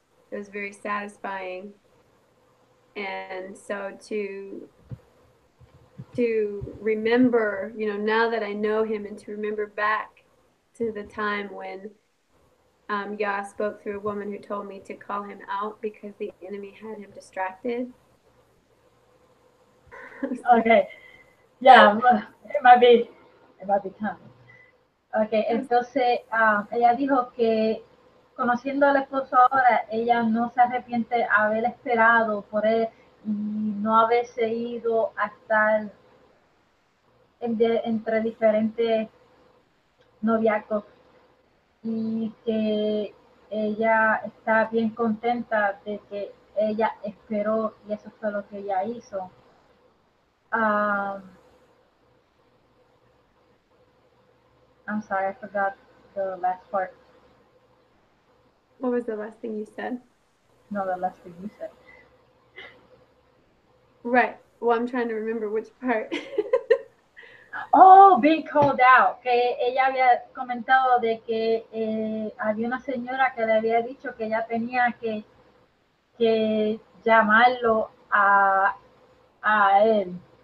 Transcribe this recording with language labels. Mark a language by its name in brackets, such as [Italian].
[English] It was very satisfying. And so to remember, now that I know him, and to remember back to the time when Yah spoke through a woman who told me to call him out because the enemy had him distracted. Okay, yeah, it might be time. [Spanish] Okay, entonces ella dijo que conociendo al esposo ahora, ella no se arrepiente de haber esperado por él y no haberse ido a estar entre diferentes noviazgos y que ella está bien contenta de que ella esperó y eso fue lo que ella hizo. [English] I'm sorry, I forgot the last part. What was the last thing you said? No, the last thing you said. Right. Well, I'm trying to remember which part. Oh, being called out. [Spanish] Que ella había comentado de que había una señora que le había dicho que ella tenía que llamarlo a él.